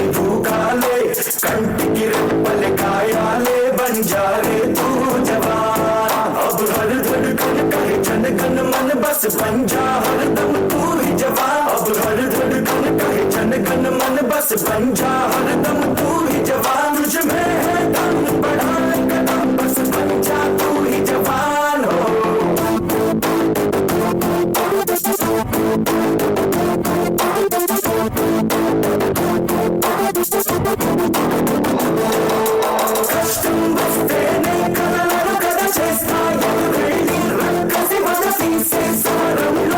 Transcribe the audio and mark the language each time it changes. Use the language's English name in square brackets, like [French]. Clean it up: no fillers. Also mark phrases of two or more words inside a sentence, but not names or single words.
[Hindi] भूकाले कंटिकी रप्पल कायाले बंजारे तू जवान अब हर धड़कन कहे जन गण मन बस बन जा हरदम तू ही जवान अब हर धड़कन कहे जन गण मन बस बन जा हरदम तू ही जवान तुझ में है दम बढ़ा कदम बस बन जा तू ही जवान हो [Telugu] కష్టం వస్తేనే కదలను కద చేస్తా ఎదురెళ్ళి రక్కసి మన తీసే సమరంలో